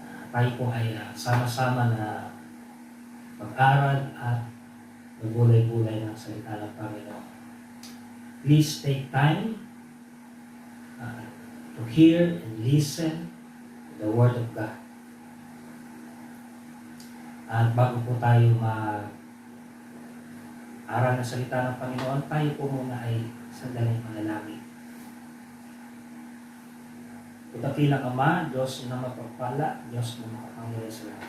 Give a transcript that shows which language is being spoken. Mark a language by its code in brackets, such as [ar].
[tl] Tayo po ay sama-sama na mag-aral at magbulay-bulay ng salita ng Panginoon. [en] Please take time to hear and listen to the Word of God. [tl] At bago po tayo mag-aral ng salita ng Panginoon, tayo po muna ay sandaling manalangin. Dakilang Ama, Diyos na mapagpala, Diyos na makapangyarihan sa lahat.